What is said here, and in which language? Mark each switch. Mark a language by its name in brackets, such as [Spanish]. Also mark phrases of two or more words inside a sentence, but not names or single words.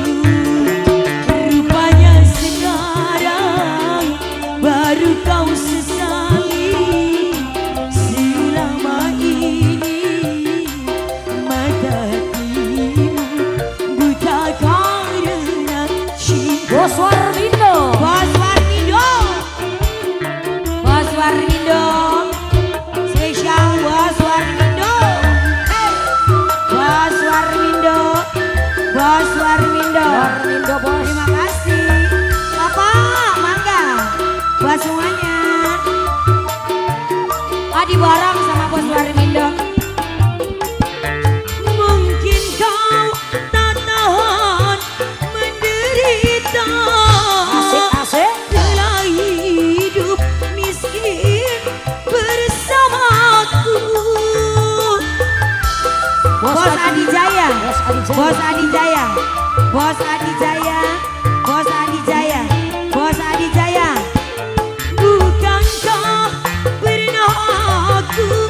[Indonesian] Rupanya sekarang baru kau sesali, selama ini mata hatimu buta karena cinta. Bos Warmindo. Bos Warmindo. Bos Warmindo. Spesial Bos Warmindo. Hey. Bos Warmindo. Bos Warmindo. Warmindo bos. Terima kasih. Bapak, mangga. Buat semuanya. Adi bareng sama Bos Warmindo. Mungkin kau tak tahan menderita, Asik-asik. telah hidup miskin bersamaku. Bos Adi Jaya. Bos Adi Jaya. Bos Adi Jaya. Bos Adi Jaya. Bos Adi Jaya. Bos Adi Jaya. Bukankah pernah aku